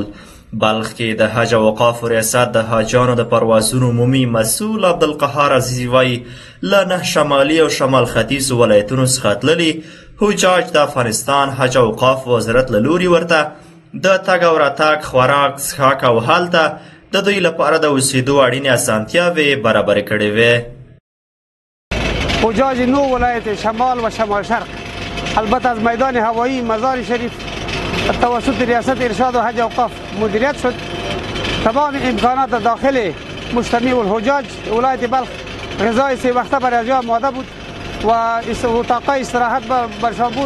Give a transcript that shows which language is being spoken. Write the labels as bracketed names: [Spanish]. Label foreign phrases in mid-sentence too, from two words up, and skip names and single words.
[Pashto] بلخ کې د حج او اوقافو ریاست د حاجیانو د پروازونو عمومي مسؤل عبدالقهار عزیزي وایي له 9 شمالي او شمال ختیځو ولایتونو څخه تللي حجاج د افغانستان حج او اوقافو وزارت له لوري ورته د تګ او راتګ، خوراک، څښاک او هلته د دوی لپاره د اوسېدو اړینې اسانتیاوې برابرې کړې وې. [Persian] حجاج 9 ولایت شمال و شمال شرق البته از میدان هوایی مزار شریف توسط ریاست ارشاد و حج اوقاف مدیریت شد. تمام امکانات داخل مجتمع الحجاج ولایت بلخ غذای 3 وقته برای آنها آماده بود و اتاق استراحت برشان بود.